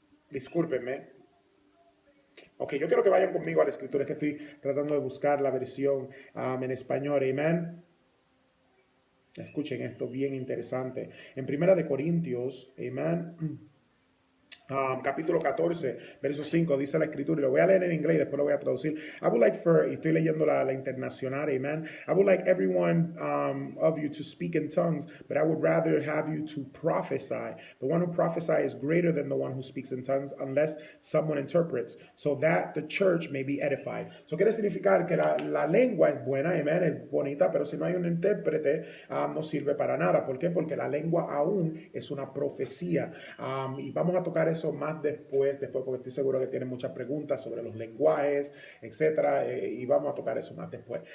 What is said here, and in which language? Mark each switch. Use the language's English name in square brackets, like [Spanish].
[Spanish] Discúlpenme. Ok, yo quiero que vayan conmigo a la escritura, que estoy tratando de buscar la versión en español, amén. Escuchen esto, bien interesante. En Primera de Corintios, amén. Capítulo 14, verso 5, dice la escritura, y lo voy a leer en inglés y después lo voy a traducir. [English] I would like [Spanish] y estoy leyendo la internacional, amen. [English] I would like everyone of you to speak in tongues, but I would rather have you to prophesy. The one who prophesies is greater than the one who speaks in tongues, unless someone interprets, so that the church may be edified. [Spanish] Eso quiere significar que la lengua es buena, amen, es bonita, pero si no hay un intérprete, no sirve para nada. ¿Por qué? Porque la lengua aún es una profecía. Y vamos a tocar eso más después, porque estoy seguro que tienen muchas preguntas sobre los lenguajes, etcétera, y vamos a tocar eso más después.